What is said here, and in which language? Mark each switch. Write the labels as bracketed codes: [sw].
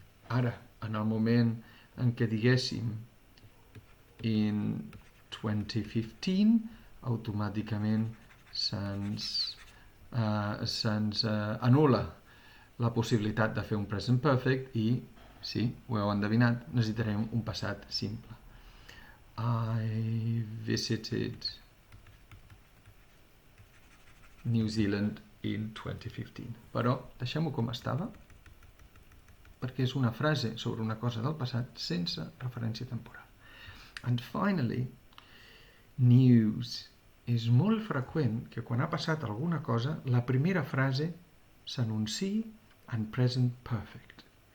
[ca] Ara, en el moment en què diguéssim in 2015, automàticament se'ns anul·la la possibilitat de fer un present perfect i, sí, ho heu endevinat, necessitarem un passat simple. [en] I visited New Zealand in 2015. [ca] Però deixem-ho com estava, perquè és una frase sobre una cosa del passat sense referència temporal. [en] And finally, news. [ca] És molt freqüent que quan ha passat alguna cosa, la primera frase s'anunciï en present perfect.